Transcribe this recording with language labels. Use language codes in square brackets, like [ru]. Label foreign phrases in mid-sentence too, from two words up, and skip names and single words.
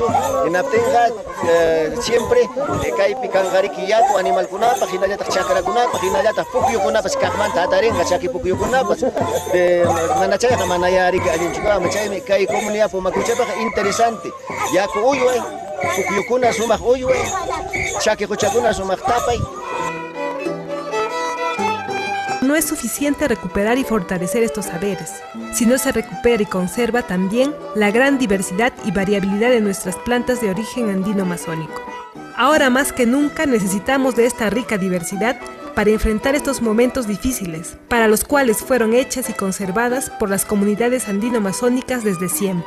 [qu] Hinaptinqa siempre kaypi kanqariki yaku animalkunapaq, hinallataq chakrakunapaq, hinallataq pukyukunapas kaqmanta atarinqa chaki pukyukunapas. Mana chayqa mana yariki allinchikqa, chaymi kay comunidad Pumacuchapaqa interesante. Yaku uyway, pukyukuna sumaq uyway, chaki huchakuna sumaq tapay. [es] No es suficiente recuperar y fortalecer estos saberes, sino se recupera y conserva también la gran diversidad y variabilidad de nuestras plantas de origen andino-amazónico. Ahora más que nunca necesitamos de esta rica diversidad para enfrentar estos momentos difíciles, para los cuales fueron hechas y conservadas por las comunidades andino-amazónicas desde siempre.